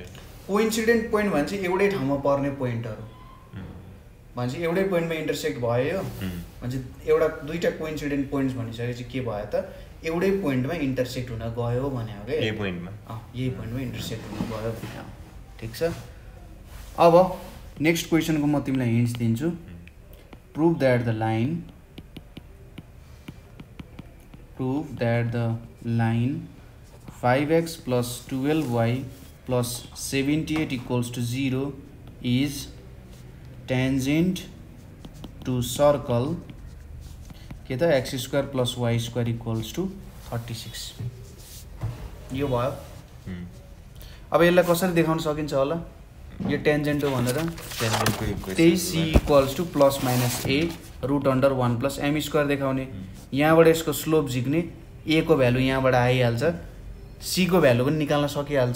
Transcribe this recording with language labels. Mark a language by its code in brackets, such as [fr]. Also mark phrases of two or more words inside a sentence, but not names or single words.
[en] coincident point [ne] भन्छ एउटै ठाउँमा पर्ने पोइन्टहरु भन्छ एउटै पोइन्टमा इन्टरसेक्ट भयो भन्छ एउटा दुईटा [en] coincident points [ne] भनिसकेपछि के भयो त एउटै पोइन्टमा इन्टरसेक्ट हुन गयो भने हो के यही पोइन्टमा यही पोइन्टमा इन्टरसेक्ट हुन गयो भने हो। ठीक छ। अब नेक्स्ट क्वेसनको म तिमीलाई हिन्ट्स दिन्छु। [en] prove that the line 5x plus 12y plus 78 equals to 0 is tangent to circle [ne] के त [en] x square plus y square equals to 36 [ne] यो भयो। अब यसलाई कसरी देखाउन सकिन्छ होला यो टेन्जेन्ट हो भनेर त्यही [en] c equals to plus minus a root under 1 plus m square [ne] देखाउने। यहाँबाट यसको स्लोप झिक्ने a को भ्यालु यहाँबाट आइहाल्छ c को भ्यालु पनि निकाल्न सकिहाल्छौ।